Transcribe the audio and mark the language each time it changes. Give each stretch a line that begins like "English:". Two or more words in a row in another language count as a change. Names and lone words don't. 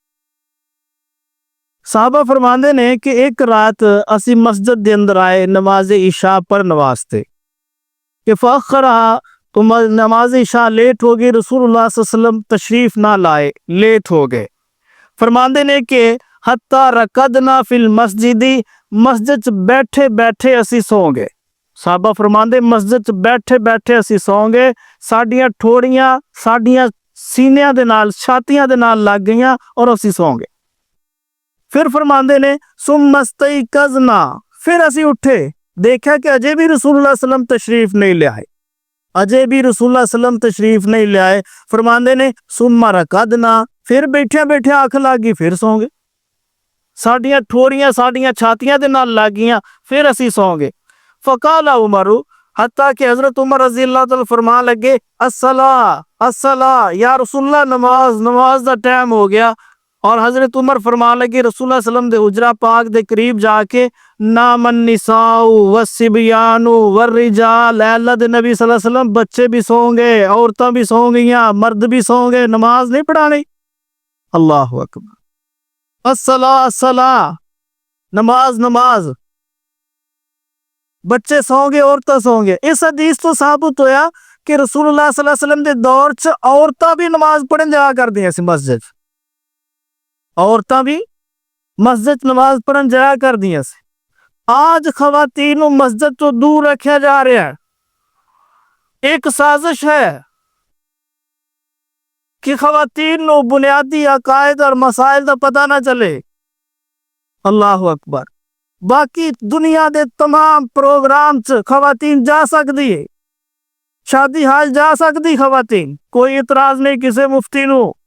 Punjabi: صحابہ فرماندے نے کہ ایک رات اسی مسجد دے اندر آئے نماز عشاء پڑھن واسطے کہ فاخرہ، تو نماز عشاء لیٹ ہو گئی، رسول اللہ
Arabic: صلی اللہ علیہ وسلم
Punjabi: تشریف نہ لائے، لیٹ ہو گئے. فرماندے نے کہ
Arabic: حتی رکدنا فی المسجد،
Punjabi: مسجد بیٹھے بیٹھے اسی سو گئے. صحابہ فرماندے مسجد بیٹھے بیٹھے اسی سو گئے، ساڈیاں ٹھوڑیاں ساڈیاں سینیاں دے نال چھاتیاں دے نال لگ گئیاں اور اسی سو گئے. پھر فرماندے نے
Arabic: ثم استيقظنا،
Punjabi: پھر اسی اٹھے، دیکھا کہ اجے بھی رسول اللہ
Arabic: صلی اللہ علیہ وسلم
Punjabi: تشریف نہیں لے آئے، اجے بھی رسول اللہ
Arabic: صلی اللہ علیہ وسلم
Punjabi: تشریف نہیں لے آئے. فرماندے نے
Arabic: ثم رکدنا،
Punjabi: پھر بیٹھے بیٹھے آنکھ لگی، پھر سو گئے، ساڈیاں ٹھوڑیاں ساڈیاں چھاتیاں دے نال لگ گئیاں، پھر اسی سو گئے.
Arabic: فقال عمر،
Punjabi: حتیٰ کہ حضرت عمر
Arabic: رضی اللہ تعالی
Punjabi: فرمان لگے
Arabic: الصلاۃ الصلاۃ، یا رسول اللہ
Punjabi: نماز نماز دا ٹائم ہو گیا. اور حضرت عمر فرمان لگے رسول اللہ
Arabic: صلی اللہ علیہ وسلم
Punjabi: دے حجرہ پاک دے قریب جا کے
Arabic: نام النساء والصبیان والرجال،
Punjabi: اے اللہ دے نبی
Arabic: صلی اللہ علیہ وسلم
Punjabi: بچے بھی سو گئے، عورتاں بھی سو گئیاں، مرد بھی سو گئے، نماز نہیں پڑھانی.
Arabic: اللہ اکبر. الصلاۃ الصلاۃ،
Punjabi: نماز نماز، بچے سو گئے، عورتاں سو گئے. اس حدیث تو ثابت ہویا کہ رسول اللہ
Arabic: صلی اللہ علیہ وسلم
Punjabi: دے دور چ عورتاں بھی نماز پڑھن جایا کردیاں سی مسجد، عورتاں بھی مسجد نماز پڑھن جایا کردیاں سی. آج خواتین نو مسجد تو دور رکھیا جا رہا ہے. ایک سازش ہے کہ خواتین نو بنیادی عقائد اور مسائل دا پتہ نہ چلے.
Arabic: اللہ اکبر.
Punjabi: باقی دنیا دے تمام پروگرام چ خواتین جا سکتی ہے، شادی حال جا سکتی خواتین، کوئی اعتراض نہیں کسے مفتی نو.